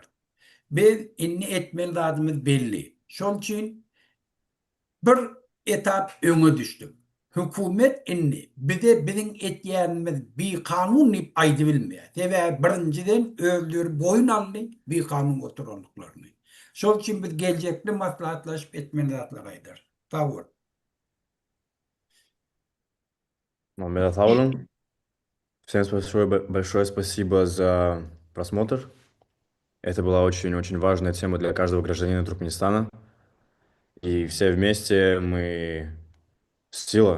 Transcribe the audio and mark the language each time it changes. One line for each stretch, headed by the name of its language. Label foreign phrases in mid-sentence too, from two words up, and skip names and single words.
Turkmen: Biz inni etmeli zadymyz belli. Şol üçin bir etap öňe düşdük. Hökümet inni bize biziň etýänimiz bir kanun diýip aýdy bilmeýär. Sebäbi birinciden özleri boyun aldy bir kanun oturanlyklaryny. Şol üçin biz geljekde maslahatlaşyp etmeli zatlar aýdar. Sag bol.
Russian: Мамеда Саулун. Всем большое спасибо за просмотр. Это была очень-очень важная тема для каждого гражданина Туркменистана. И все вместе мы сила.